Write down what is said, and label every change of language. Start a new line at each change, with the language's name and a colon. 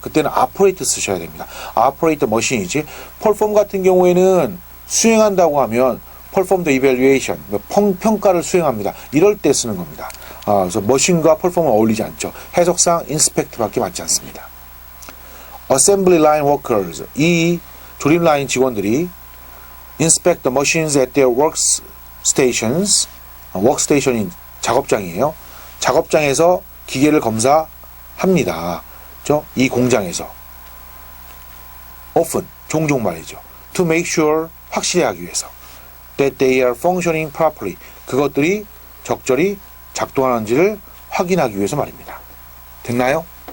Korean: 그때는 operate 쓰셔야 됩니다. operate 머신이지. perform 같은 경우에는 수행한다고 하면 perform the evaluation, 평가를 수행합니다. 이럴 때 쓰는 겁니다. 그래서 머신과 perform은 어울리지 않죠. 해석상 inspect밖에 맞지 않습니다.
English: assembly line workers,
Korean: 이 조립 라인 직원들이
English: inspect the machines at their workstations, workstation이
Korean: 작업장이에요. 작업장에서 기계를 검사합니다. 그렇죠? 이 공장에서. often, 종종 말이죠.
English: to make sure,
Korean: 확실히 하기 위해서.
English: that they are functioning properly,
Korean: 그것들이 적절히 작동하는지를 확인하기 위해서 말입니다. 됐나요?